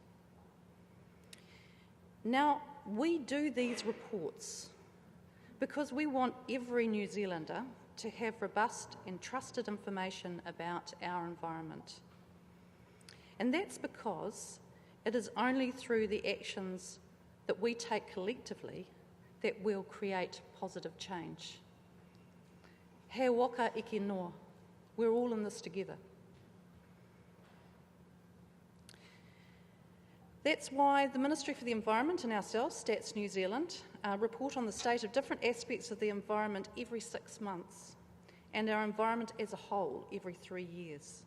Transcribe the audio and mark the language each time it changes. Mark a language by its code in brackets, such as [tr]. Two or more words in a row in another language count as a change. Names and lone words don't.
[en] Now, we do these reports because we want every New Zealander to have robust and trusted information about our environment. And that's because it is only through the actions that we take collectively that we'll create positive change. [mi] He waka ike noa. [en] We're all in this together. That's why the Ministry for the Environment and ourselves, Stats New Zealand, report on the state of different aspects of the environment every 6 months, and our environment as a whole every 3 years.